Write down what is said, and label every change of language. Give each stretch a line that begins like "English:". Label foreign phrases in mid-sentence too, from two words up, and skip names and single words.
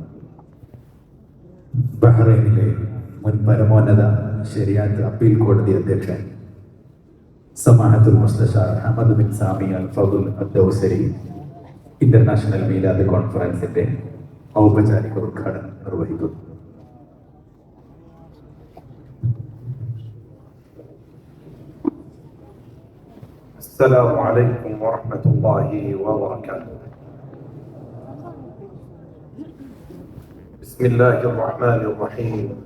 Malayalam: ബഹ്റൈനിലെ മുൻ പരമോന്നത ശരിയാത്ത് അപ്പീൽ കോടതി അധ്യക്ഷൻ
Arabic: سماحة المستشار
Malayalam: അഹമ്മദ് ബിൻ സാമി അൽ ഫദുൽ അദ്ദൗസരി ഇന്റർനാഷണൽ മീലാദ് കോൺഫറൻസിന്റെ ഔപചാരിക ഉദ്ഘാടനം നിർവഹിക്കുന്നു.
Arabic: السلام عليكم ورحمة الله وبركاته. بسم الله الرحمن الرحيم.